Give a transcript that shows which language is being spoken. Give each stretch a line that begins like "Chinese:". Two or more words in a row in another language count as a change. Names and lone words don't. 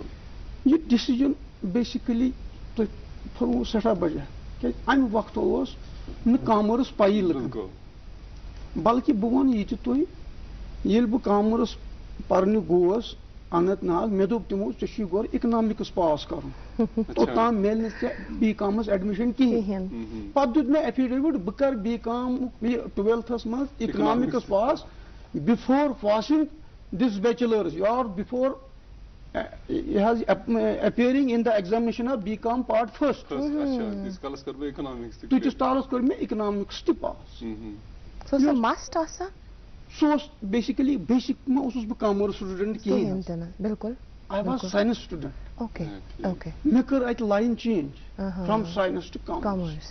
Kashmiri: یہِ ڈیسِجن بیسِکلی تۄہہِ فرموو سٮ۪ٹھاہ بجا کیازِ اَمہِ وقتہٕ اوس نہٕ کامٲرٕس پایی لُکن بلکہِ بہٕ وَنہٕ یہِ تہِ تُہۍ ییٚلہِ بہٕ کامٲرٕس پرنہِ گوس اننت ناگ مےٚ دوٚپ تِمو ژےٚ چھُے گۄڈٕ اِکنامِکٕس پاس کرُن توٚتام میلہِ نہٕ ژےٚ بی کامس ایڈمِشن کِہینۍ. پتہٕ دیُت مےٚ ایفیڈیوِٹ بہٕ کرٕ بی کامُک 12تھس منٛز اِکنامِکٕس پاس
English: before passing this bachelors
Kashmiri: اور
English: before appearing in the examination of BCom part first.
Kashmiri: تیٖتِس کالس کٔر مےٚ اِکنامِکٕس تہِ پاس. سُہ اوس بیسِکلی بیسِک مہ اوسُس بہٕ کامٲرٕس سٹوٗڈنٹ کِہینۍ بِلکُل
English: I was science student.
Kashmiri: مےٚ کٔر اَتہِ
English: line change from science to commerce.